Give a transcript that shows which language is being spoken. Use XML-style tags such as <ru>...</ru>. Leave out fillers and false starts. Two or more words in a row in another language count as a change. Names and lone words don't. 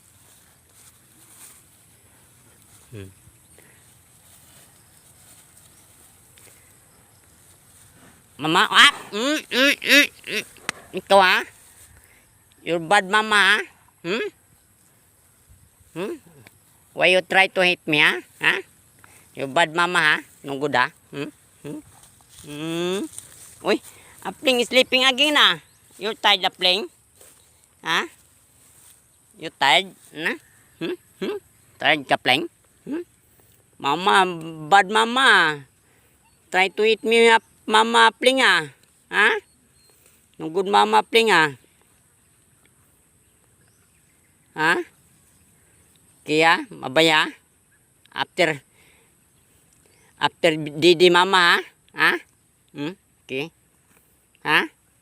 <en>Mama, ah. Ikaw, ah. You're bad mama, ah. Why you try to hit me, ha? Ha? You bad mama, ha? No good, ha? Uy, apling is sleeping again, ah. You tired, apling? Ha? You tired, na? Tired ka, apling? Mama, bad mama. Try to hit me, mama, apling, ah. Ha? No good mama, apling, ah. Ha?</en> <tl>Kaya, mabaya?</tl> <en>After didi mama, ha? Okay. Ha?</en>